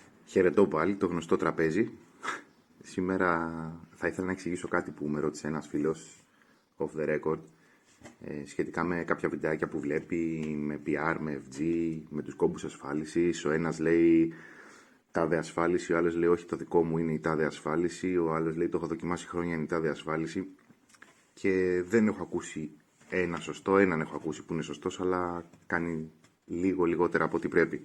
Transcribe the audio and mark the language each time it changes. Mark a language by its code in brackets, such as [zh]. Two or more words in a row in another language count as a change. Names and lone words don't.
[el] Χαιρετώ πάλι, το γνωστό τραπέζι. Σήμερα θα ήθελα να εξηγήσω κάτι που με ρώτησε ένας φίλος [en] off the record [el] σχετικά με κάποια βιντεάκια που βλέπει με PR, με FG, με τους κόμπους ασφάλισης. Ο ένας λέει τάδε ασφάλιση, ο άλλος λέει όχι, το δικό μου είναι η τάδε ασφάλιση, ο άλλος λέει το έχω δοκιμάσει χρόνια, είναι η τάδε ασφάλιση. Και δεν έχω ακούσει ένα σωστό, έναν έχω ακούσει που είναι σωστός, αλλά κάνει λίγο λιγότερα από ό,τι πρέπει.